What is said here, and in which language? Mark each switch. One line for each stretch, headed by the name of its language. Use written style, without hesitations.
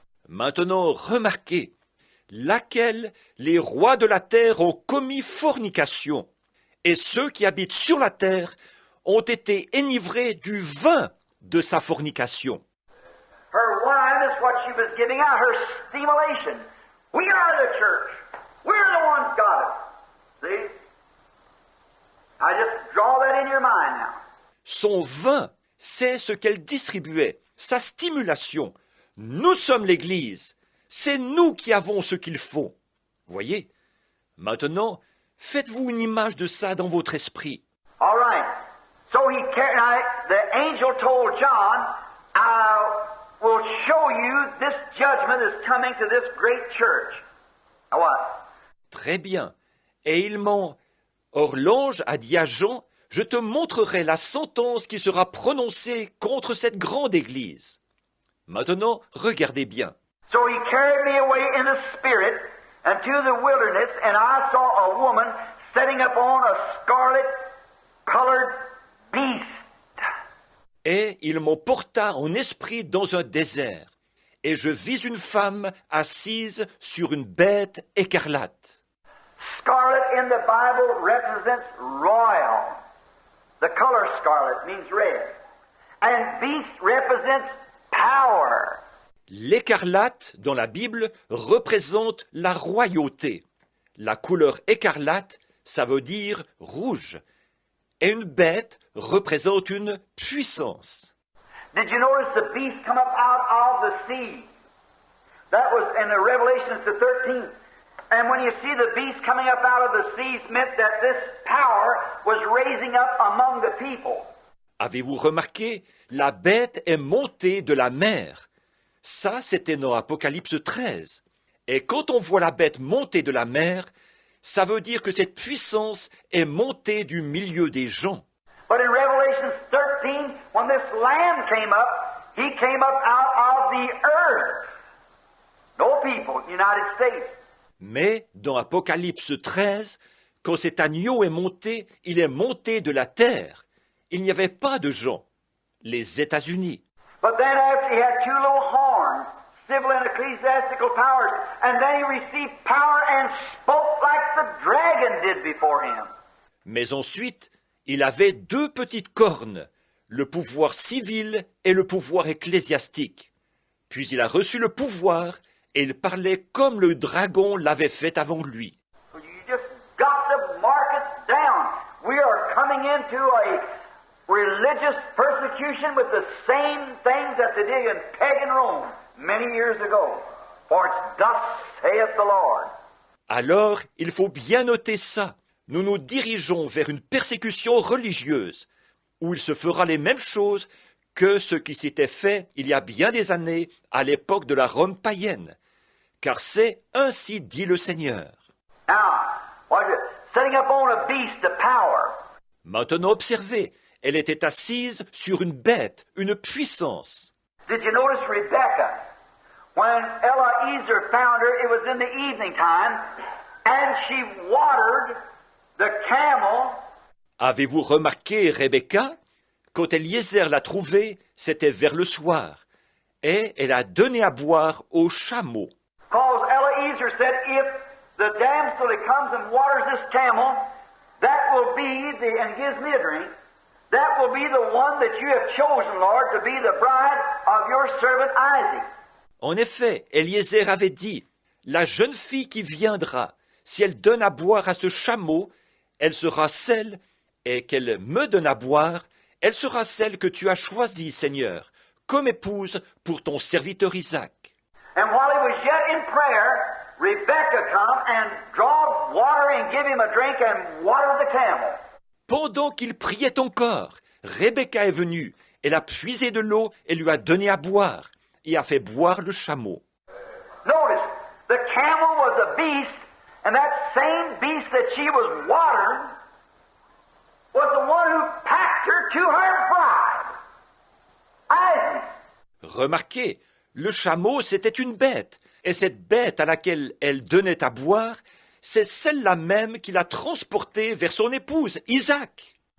French: Maintenant, remarquez, laquelle les rois de la terre ont commis fornication, et ceux qui habitent sur la terre ont été enivrés du vin de sa fornication.
English: Her wine is what she was giving out, her stimulation. We are the church. We're the ones got it. See? I just draw that in your mind now.
French: Son vin, c'est ce qu'elle distribuait, sa stimulation. Nous sommes l'Église. C'est nous qui avons ce qu'il faut. Voyez? Maintenant, faites-vous une image de ça dans votre esprit.
English: All right. So the angel told John, I will show you this judgment is coming to this great church. Now what?
French: Très bien. Et Or l'ange a dit à Jean, je te montrerai la sentence qui sera prononcée contre cette grande Église. Maintenant, regardez bien.
English: So he carried me away in the spirit unto the wilderness, and I saw a woman setting upon a scarlet-colored beast.
French: Et il m'emporta en esprit dans un désert, et je vis une femme assise sur une bête écarlate.
English: Scarlet in the Bible represents royal. The color scarlet means red. And beast represents power.
French: L'écarlate, dans la Bible, représente la royauté. La couleur écarlate, ça veut dire rouge. Et une bête représente une puissance.
English: Did you notice the beast come up out of the sea? That was in the Revelation, the 13th. And when you see the beast coming up out of the seas, meant that this power was raising up among the people.
French: Avez-vous remarqué? La bête est montée de la mer. Ça, c'était dans Apocalypse 13. Et quand on voit la bête monter de la mer, ça veut dire que cette puissance est montée du milieu des gens.
English: But in Revelation 13, when this Lamb came up, he came up out of the earth. No people, United States.
French: Mais dans Apocalypse 13, quand cet agneau est monté, il est monté de la terre. Il n'y avait pas de gens. Les États-Unis.
English: But then after he had two little horns, civil and ecclesiastical powers, and then he received power and spoke like the dragon did before him.
French: Mais ensuite, il avait deux petites cornes, le pouvoir civil et le pouvoir ecclésiastique. Puis il a reçu le pouvoir et il parlait comme le dragon l'avait fait avant lui.
English: You just got to mark it down. We are coming into a religious persecution with the same things that they did in pagan Rome many years ago. For it's thus saith the Lord.
French: Alors, il faut bien noter ça. Nous nous dirigeons vers une persécution religieuse, où il se fera les mêmes choses que ce qui s'était fait il y a bien des années à l'époque de la Rome païenne. Car c'est ainsi dit le Seigneur.
English: Now, setting up on a beast of power.
French: Maintenant observez, elle était assise sur une bête, une puissance.
English: Did you notice Rebecca? When Eliezer found her, it was in the evening time, and she watered the camel.
French: Avez-vous remarqué Rebecca? Quand Eliezer l'a trouvée, c'était vers le soir, et elle a donné à boire au chameau.
English: Because Eliezer said, if the damsel that comes and waters this camel, that will be and gives me a drink, that will be the one that you have chosen, Lord, to be the bride of your servant Isaac.
French: En effet, Eliezer avait dit, la jeune fille qui viendra, si elle donne à boire à ce chameau, elle sera celle, et qu'elle me donne à boire, elle sera celle que tu as choisie, Seigneur, comme épouse pour ton serviteur Isaac.
English: And while he was yet in prayer, Rebekah come and drawed water and give him a drink and watered the camel.
French: Pendant qu'il priait encore, Rebecca est venue, elle a puisé de l'eau et lui a donné à boire, et a fait boire le chameau.
English: Notice, the camel was a beast, and that same beast that she was watering was the one who packed her to her bride, Isaac.
French: Remarquez, le chameau c'était une bête, et cette bête à laquelle elle donnait à boire, c'est celle-là même qui l'a transportée vers son épouse, Isaac.